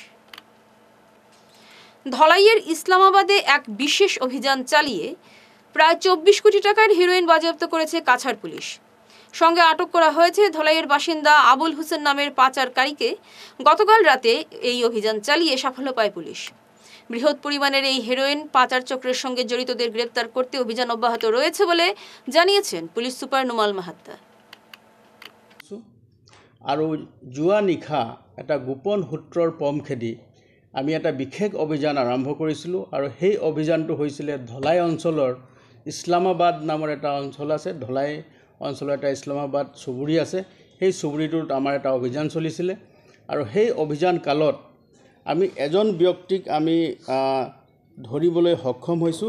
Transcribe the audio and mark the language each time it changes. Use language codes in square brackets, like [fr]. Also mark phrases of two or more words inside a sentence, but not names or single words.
[bn] ধলাইয়ের ইসলামাবাদে এক বিশেষ অভিযান চালিয়ে প্রায় 24 কোটি টাকার হেরোইন বাজেয়াপ্ত করেছে কাছাড় পুলিশ। সঙ্গে আটক করা হয়েছে ধলাইয়ের বাসিন্দা আবুল হোসেন নামের পাচারকারীকে। গতকাল রাতে এই অভিযান চালিয়ে সাফল্য পায় পুলিশ। বৃহৎ পরিমাণের এই হেরোইন পাচার চক্রের সঙ্গে জড়িতদের গ্রেপ্তার করতে অভিযান অব্যাহত রয়েছে বলে জানিয়েছেন পুলিশ সুপার নুমাল মাহাত্তা। [as] আৰু যোৱা নিশা এটা গোপন সূত্ৰৰ পম খেদি আমি এটা বিশেষ অভিযান আৰম্ভ কৰিছিলোঁ আৰু সেই অভিযানটো হৈছিলে ধলাই অঞ্চলৰ ইছলামাবাদ নামৰ এটা অঞ্চল আছে। ধলাই অঞ্চলৰ এটা ইছলামাবাদ চুবুৰী আছে। সেই চুবুৰীটোত আমাৰ এটা অভিযান চলিছিলে আৰু সেই অভিযান কালত আমি এজন ব্যক্তিক আমি ধৰিবলৈ সক্ষম হৈছোঁ।